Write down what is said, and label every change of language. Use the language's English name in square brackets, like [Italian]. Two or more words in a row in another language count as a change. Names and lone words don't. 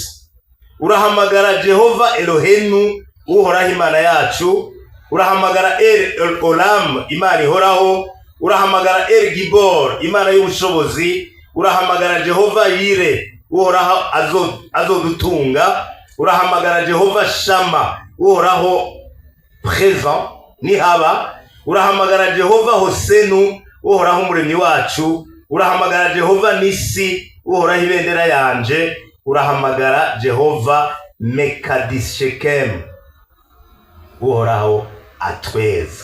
[Rundi] Urahamagara Jehova Elohenu, uhoraho Imana yacu. Urahamagara El Olam, Imana ihoraho. Urahamagara El Gibor, Imana y'ubushobozi. Urahamagara Jehova Yire, uhoraho azodutunga. Urahamagara Jehova Shama, uhoraho présent nihaba. Urahamagara Jehova Hosenu, uhoraho umuremyi wacu. Urahamagara Jehova Nisi, uhoraho ibendera yanje. Urahamagara Jehova Mekadishekem, uhoraho atweza.